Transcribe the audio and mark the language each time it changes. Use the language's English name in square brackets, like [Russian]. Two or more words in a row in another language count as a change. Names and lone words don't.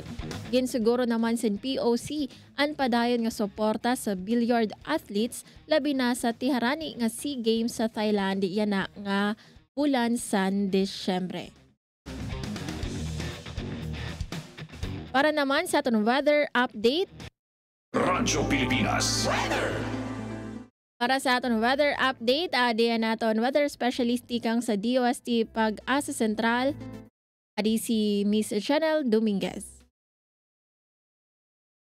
[Hiligaynon] Ginsiguro naman sin POC ang padayon nga suporta sa [English] billiard athletes [Hiligaynon] labi na sa tiharani nga SEA Games sa Thailand yana nga bulan sa Disyembre. Para naman sa aton [English] weather update, [Hiligaynon] Radyo Pilipinas. Weather. Para sa aton [English] weather update, [Hiligaynon] adiyan naton [English] weather specialist [Hiligaynon] kang sa DOST Pag-asa Sentral, adi si Miss Chanel Dominguez.